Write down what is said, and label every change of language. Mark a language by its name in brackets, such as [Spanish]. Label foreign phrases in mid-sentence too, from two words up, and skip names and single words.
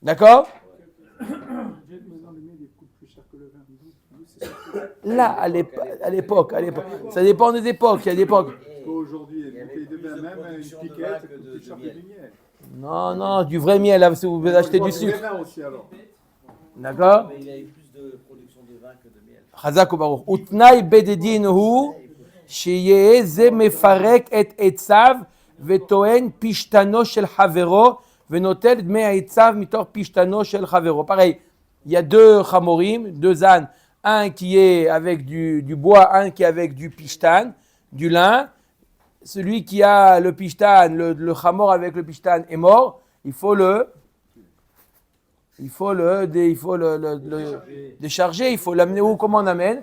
[French] D'accord? Là, à l'époque. Ça dépend des époques. Il y a des époques. Aujourd'hui, une bouteille de vin, même une piquette, coûte plus cher que du miel. Non, du vrai miel, là, si vous achetez du sucre. Du vin aussi, alors. D'accord? Mais il y a eu plus de production de vin que de miel. [Hebrew] חזק וברוך. ותנאי בית דין הוא שיהיה זה מפרק את עציו וטוען פשתנו של חברו ונוטל דמי העציו מתוך פשתנו של חברו. [French] Pareil, il y a deux chamorim, deux ânes, un qui est avec du bois, un qui est avec du pishtan, du lin. Celui qui a le pishtan, le chamor avec le pishtan est mort, il faut le décharger, il faut l'amener où, comment on amène.